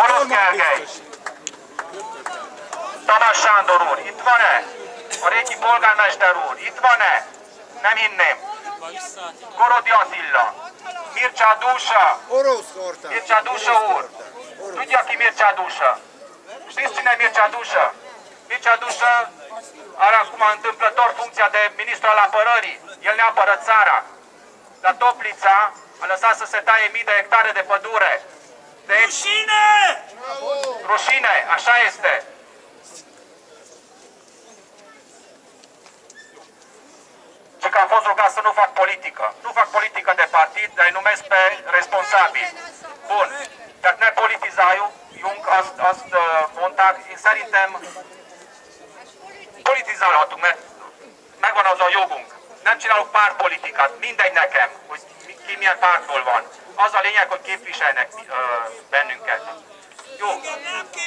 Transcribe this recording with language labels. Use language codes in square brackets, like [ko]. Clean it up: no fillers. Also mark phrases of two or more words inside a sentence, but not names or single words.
[hu] Gergely. Tamás Sándor úr, itt van-e? A régi polgármester úr, itt van-e? Nem hinném. Korodi Attila. Mircea Dusa. Mircea Dusa úr. Tudja ki Mircea Dusa? [ro] Știți cine e Mircea Dusa? Mircea Dusa are acum întâmplător funcția de ministru al apărării. El ne apără țara. La Toplița a lăsat să se taie mii de hectare de pădure. Deci... Rușine! Rușine, așa este. Și că am fost rugat să nu fac politică. Nu fac politică de partid, dar îi numesc pe responsabili. Bun. [hu] Jak ne politizaju, Jung azt mondták, én szerintem politizálhatunk, mert megvan az a jogunk. Nem csinálok pártpolitikát, mindegy nekem, hogy ki milyen pártból van. Az a lényeg, hogy képviselnek bennünket.